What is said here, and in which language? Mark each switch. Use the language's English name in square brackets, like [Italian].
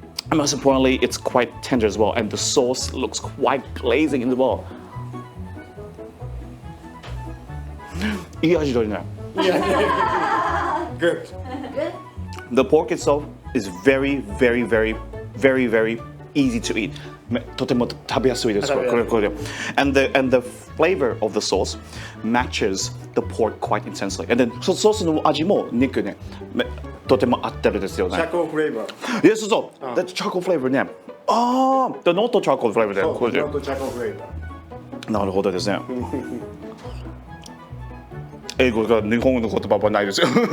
[English] And most importantly, it's quite tender as well. And the sauce looks quite glazing as well. [Japanese] いい味だね。 [English] Good. The pork itself is very easy to eat. [Japanese] とても食べやすいです。これ。 [English] And the flavor of the sauce matches the pork quite intensely. And then [Japanese] ソースの味も肉ね、とても合ってるですよね。 [English] Charcoal flavor. Yes, so the charcoal flavor ね。the Noto charcoal flavor [Japanese] で。これで。 [English] Noto charcoal flavor. [Japanese] なるほどですね。英語が日本語の言葉はないですよ。